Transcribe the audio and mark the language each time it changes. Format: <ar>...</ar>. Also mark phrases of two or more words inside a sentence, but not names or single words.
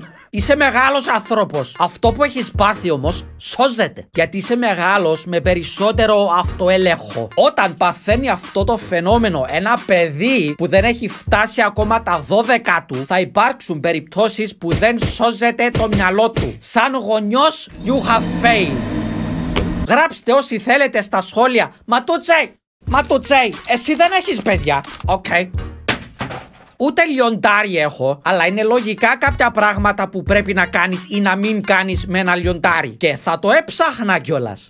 <el>Είσαι μεγάλος άνθρωπος. Αυτό που έχεις πάθει όμως σώζεται. Γιατί είσαι μεγάλος με περισσότερο αυτοέλεγχο. Όταν παθαίνει αυτό το φαινόμενο ένα παιδί που δεν έχει φτάσει ακόμα τα 12 του, θα υπάρξουν περιπτώσεις που δεν σώζεται το μυαλό του. Σαν γονιός,</el> <en>you have failed.</en> <el>Γράψτε όσοι θέλετε στα σχόλια. Μα το τσέι, εσύ δεν έχεις παιδιά. Οκ. Ούτε λιοντάρι έχω, αλλά είναι λογικά κάποια πράγματα που πρέπει να κάνεις ή να μην κάνεις με ένα λιοντάρι. Και θα το έψαχνα κιόλας.</el>